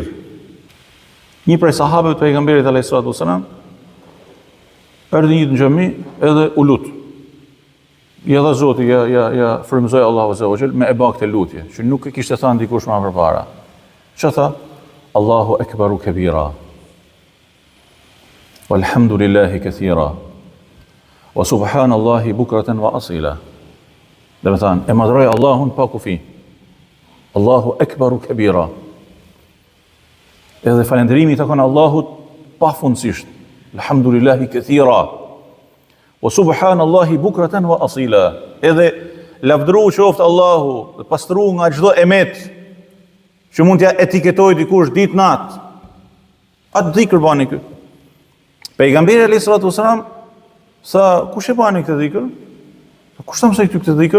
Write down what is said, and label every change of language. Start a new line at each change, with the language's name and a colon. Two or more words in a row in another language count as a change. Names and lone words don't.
Albanian: Një prej sahabëve të pejgamberit
Arabic: عليه الصلاة والسلام,
Albanian: erdhi një në xhami edhe u lut. Ja dha Zoti, ja frymëzoi Allahu
Arabic: عز وجل
Albanian: me e bë këtë lutje, që nuk e kishte thënë dikush më përpara. Çfarë tha?
Arabic: الله أكبر كبيرا. والحمد لله كثيرا. وسبحان الله بكرة وأصيلا.
Albanian: Dhe me thanë, e madhroj Allahun pa kufi.
Arabic: الله أكبر كبيرا.
Albanian: Edhe falënderimi i takon Allahut pafundësisht.
Arabic: الحمد لله كثيرا. وسبحان الله بكرة وأصيلا.
Albanian: Edhe lavdëru qoftë Allahu, dhe pastru nga çdo emet që mund t'ja etiketoj dikush ditë natë. Atë dhikr bani kë. Pejgamberi
Arabic: عليه الصلاة والسلام
Albanian: sa kush e bani këtë dhikr? Kush ta mësoi këtë dhikr?